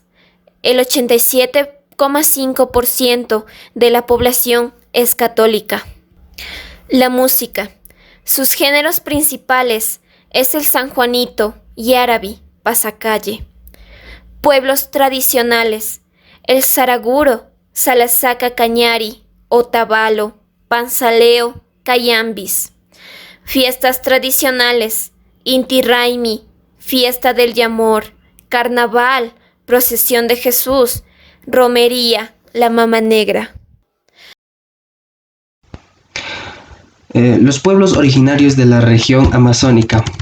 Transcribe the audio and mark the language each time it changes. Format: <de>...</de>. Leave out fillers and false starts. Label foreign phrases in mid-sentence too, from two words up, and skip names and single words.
<es>El 87,5% de la población es católica. La música. Sus géneros principales es el sanjuanito, yaraví, pasacalle. Pueblos tradicionales: el saraguro, salasaca cañari, otavalo, panzaleo, cayambis. Fiestas tradicionales: Inti Raymi, fiesta del Yamor, carnaval, procesión de Jesús, romería, la mama negra. Los pueblos originarios de la región amazónica.</es>